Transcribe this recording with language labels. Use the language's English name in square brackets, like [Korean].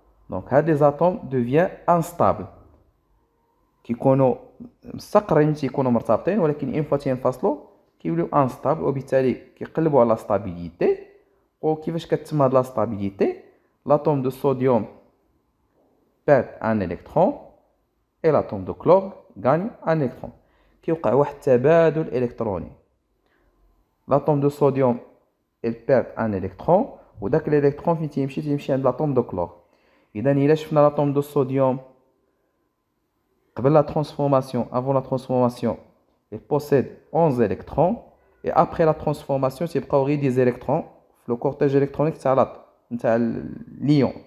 [Arabic] دونك هاد لي زاتوم دوفيان انستابل كيكونوا مستقرين تيكونوا مرتبطين ولكن اون فوا تينفصلوا كيوليو انستابل وبالتالي كيقلبوا على لا ستابيليتي. وكيفاش كتتم هاد لا ستابيليتي؟ [French] l'atome de sodium perd un électron et l'atome de chlore gagne un électron. [Arabic] كيوقع واحد التبادل الكتروني. [French] l'atome de sodium elle perd un électron [Arabic] وداك الالكترون فين تيمشي عند [French] l'atome de chlore. [Arabic] اذا الا شفنا [French] l'atome de sodium قبل la transformation, avant la transformation, il possède 11 électrons et après la transformation [Arabic] تيبقاو غير [French] des électrons في le cortège électronique [Arabic] تاع ليون.